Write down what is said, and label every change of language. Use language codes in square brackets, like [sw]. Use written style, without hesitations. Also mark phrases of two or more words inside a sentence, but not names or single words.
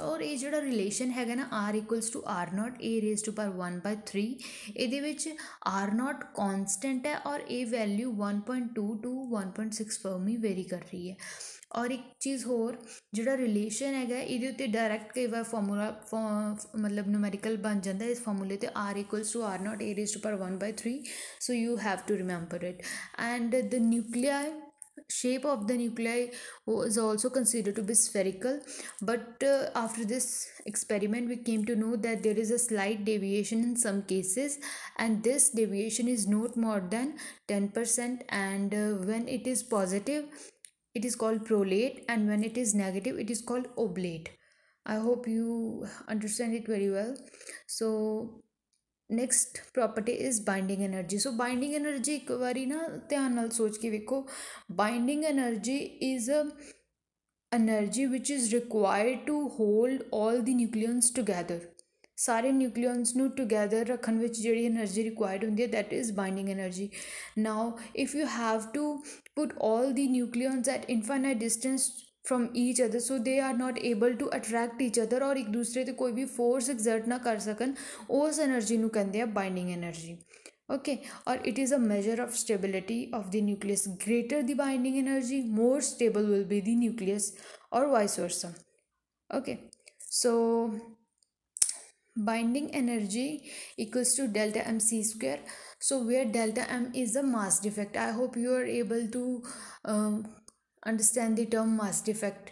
[pa] ਔਰ ਇਹ ਜਿਹੜਾ ਰਿਲੇਸ਼ਨ ਹੈਗਾ ਨਾ R=R0 A⁻1/3 ਇਹਦੇ ਵਿੱਚ R0 ਕੌਨਸਟੈਂਟ ਹੈ ਔਰ ਇਹ ਵੈਲਿਊ 1.2 to 1.6 [en] fermi vary [pa] ਕਰ ਰਹੀ ਹੈ। ਔਰ ਇੱਕ ਚੀਜ਼ ਹੋਰ ਜਿਹੜਾ ਰਿਲੇਸ਼ਨ ਹੈਗਾ ਇਹਦੇ ਉੱਤੇ ਡਾਇਰੈਕਟ ਕਈ ਵਾਰ ਫਾਰਮੂਲਾ ਮਤਲਬ ਨੂਮੈਰੀਕਲ ਬਣ ਜਾਂਦਾ ਇਸ ਫਾਰਮੂਲੇ 'ਤੇ R=R0 A⁻1/3। [en] so you have to remember it and the nuclei shape of the nuclei is also considered to be spherical, but after this experiment we came to know that there is a slight deviation in some cases and this deviation is not more than 10% and when it is positive it is called prolate and when it is negative it is called oblate। I hope you understand it very well। so next property is binding energy. [pa] ਸੋ [en] binding energy [pa] ਇੱਕ ਵਾਰੀ ਨਾ ਧਿਆਨ ਨਾਲ ਸੋਚ ਕੇ ਵੇਖੋ। [en] binding energy is energy which is required to hold all the nucleons together. [pa] ਸਾਰੇ ਨਿਊਕਲੀਅਨਸ ਨੂੰ ਟੁਗੈਦਰ ਰੱਖਣ ਵਿੱਚ ਜਿਹੜੀ [en] energy required [pa] ਹੁੰਦੀ ਹੈ [en] that is binding energy now if you have to put all the nucleons at infinite distance from each other so they are not able to attract each other [pa] ਔਰ ਏਕ ਦੂਸਰੇ ਤੇ ਕੋਈ ਭੀ [en] force exert [pa] ਨਾ ਕਰ ਸਕਨ ਉਸ [en] energy [pa] ਨੂ ਕਹਤੇ ਹੈਂ [en] binding energy okay और it is a measure of stability of the nucleus greater the binding energy more stable will be the nucleus or vice versa okay so binding energy equals to delta mc square so where delta m is the mass defect I hope you are able to understand the term mass defect.